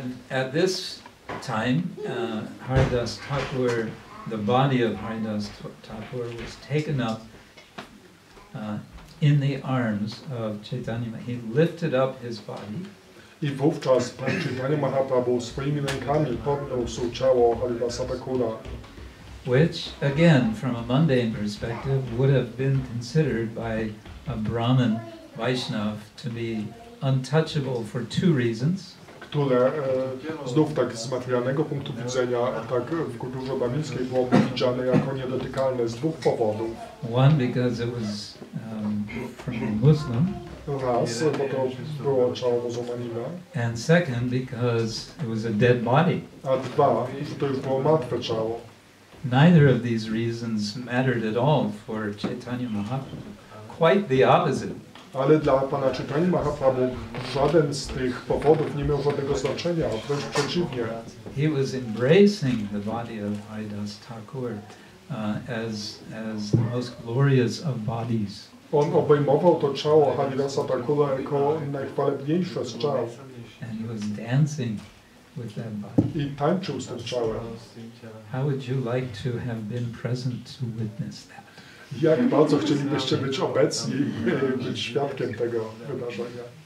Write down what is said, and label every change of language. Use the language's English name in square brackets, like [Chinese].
[English] At this time, Haridas Thakur, the body of Haridas Thakur was taken up in the arms of Chaitanya. He lifted up his body. [Polish] I wówczas Pan Chaitanya Mahaprabhu swoimi rękami podniósł ciało Haridasa Thakura, [English] which, again, from a mundane perspective, would have been considered by a Brahmin Vaishnav to be untouchable for two reasons. [Polish] które znów tak z materialnego punktu widzenia, tak w kulturze brahmińskiej byłoby widziane jako niedotykalne z dwóch powodów. [English] One, because it was from a Muslim. [Polish] Raz, bo to było ciało muzułmanina. [English] And second, because it was a dead body. [Polish] A dwa, że to już było martwe ciało. [English] Neither of these reasons mattered at all for Chaitanya Mahaprabhu. Quite the opposite. [Polish] Ale dla Pana Chaitanya Mahaprabhu żaden z tych powodów nie miał żadnego znaczenia, wręcz przeciwnie. [English] He was embracing the body of Haridas Thakur as the most glorious of bodies. [Polish] On obejmował to ciało Haridasa Thakura jako najchwalebniejsze z ciał. [English] And he was dancing with that body. [Polish] I tańczył z tym ciałem. [English] How would you like to have been present to witness that? [Polish] Jak bardzo chcielibyście być obecni, być świadkiem tego wydarzenia?